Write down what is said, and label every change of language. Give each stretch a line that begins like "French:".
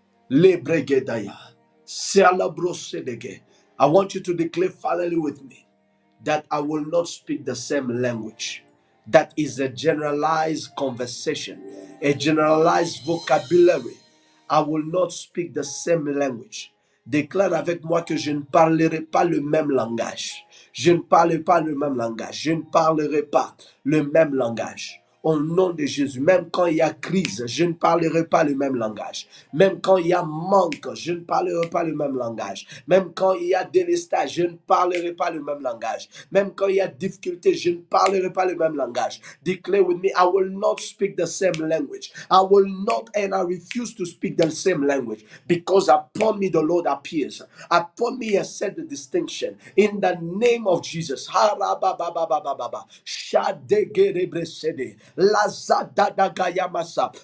English: Lebregedaya. Selabrosedege. I want you to declare finally with me that I will not speak the same language. That is a generalized conversation, a generalized vocabulary. I will not speak the same language.
French: Déclare avec moi que je ne parlerai pas le même langage. Je ne parlerai pas le même langage. Je ne parlerai pas le même langage. Au nom de Jésus, même quand il y a crise, je ne parlerai pas le même langage. Même quand il y a manque, je ne parlerai pas le même langage. Même quand il y a délestage, je ne parlerai pas le même langage. Même quand il y a difficulté, je ne parlerai pas le même langage.
English: Declare with me, I will not speak the same language. I will not and I refuse to speak the same language because upon me the Lord appears. Upon me has set the distinction. In the name of Jesus. Harabababababa. Shadegerebresede. Lazadadagayamasa.